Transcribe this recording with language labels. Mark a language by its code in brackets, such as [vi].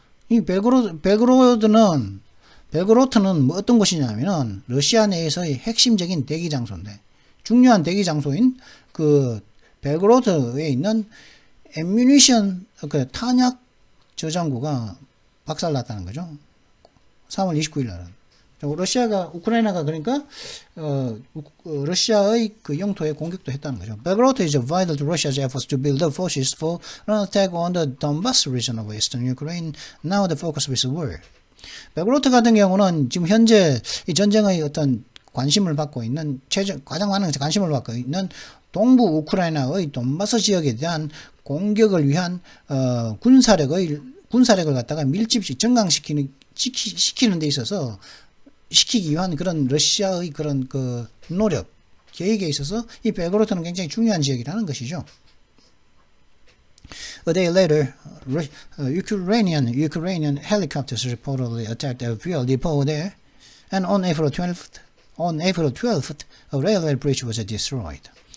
[ko] 이 벨고로드는 뭐 어떤 곳이냐면은 러시아 내에서의 핵심적인 대기 장소인데, 중요한 대기 장소인 그 벨고로드에 있는 애뮤니션, 그 탄약 저장고가 박살났다는 거죠. 3월 29일 날은. 러시아가 우크라이나가 그러니까 러시아의 그 영토에 공격도 했다는 거죠. [en] Belgorod is vital to Russia's efforts to build up forces for an attack on the Donbas region of eastern Ukraine. Now the focus is war. [ko] 벨그로드 같은 경우는 지금 현재 이 전쟁의 어떤 관심을 받고 있는 가장 많은 관심을 받고 있는 동부 우크라이나의 돈바스 지역에 대한 공격을 위한 군사력을 갖다가 밀집시 시키는 데 있어서 시키기 위한 그런 러시아의 그런 그 노력 계획에 있어서 이 벨그로드는 굉장히 중요한 지역이라는 것이죠. [en] A day later, Ukrainian helicopters reportedly attacked a fuel depot there, and on April 12th, a railway bridge was destroyed.